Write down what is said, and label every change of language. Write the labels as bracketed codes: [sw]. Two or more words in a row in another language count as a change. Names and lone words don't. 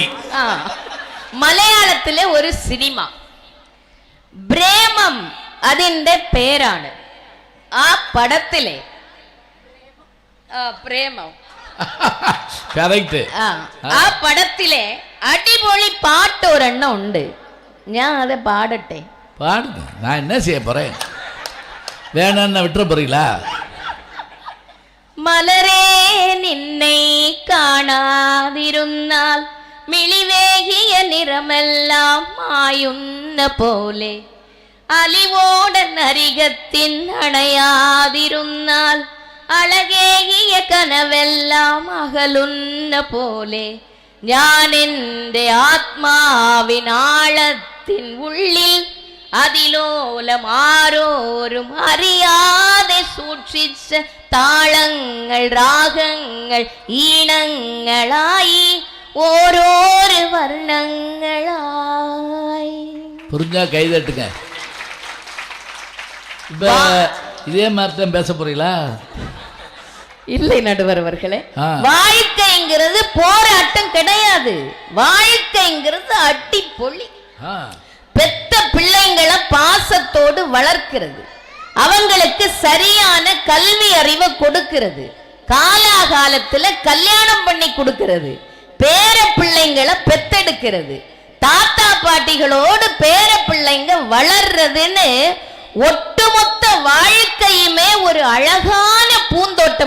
[ml] മലയാളത്തിലെ ഒരു സിനിമ പ്രേമം അതിന്റെ പേരാണ്. ആ പടത്തിലെ പ്രേമം ആ പടത്തിലെ അടിപൊളി പാട്ട് ഒരെണ്ണം ഉണ്ട്. ഞാൻ അത് പാടട്ടെ? [ta] பாடுங்க. நான் என்ன செய்ய போறேன்? வேணான்னு விட்டுற போறீங்களா? [ml] മലരേ നിന്നെ കാണാതിരുന്നാൽ മിളിവേകിയ നിറമെല്ലാം മായുന്ന പോലെ അലിവോടൻ അരികത്തിൻ അണയാതിരുന്നാൽ അഴകേകിയ കനവെല്ലാം അകലുന്ന പോലെ ഞാൻ എൻ്റെ ആത്മാവിനാളത്തിൻ ഉള്ളിൽ അതിലോലം ആരോരും അറിയാതെ സൂക്ഷിച്ച താളങ്ങൾ രാഗങ്ങൾ ഈണങ്ങളായി ഓരോരോ വർണ്ണങ്ങളായി. [ta] புரிஞ்சா கைதட்டுங்க. இப்ப இதே மாதிரி தான் பேச போறீங்களா? இல்லை நடுவர் அவர்களே, வாழ்க்கைங்கிறது போராட்டம் கிடையாது. வாழ்க்கைங்கிறது அடிப்பொலி. பெத்த பிள்ளைங்களை பாசத்தோடு வளர்க்கிறது, அவங்களுக்கு சரியான கல்வி அறிவை கொடுக்கிறது, காலாகாலத்துல கல்யாணம் பண்ணி கொடுக்கிறது, பேர பிள்ளைங்களை பெத்தெடுக்கிறது, தாத்தா பாட்டிகளோடு பேர பிள்ளைங்க வளர்றதுன்னு ஒட்டுமொத்த வாழ்க்கையுமே ஒரு அழகான பூந்தோட்டம்.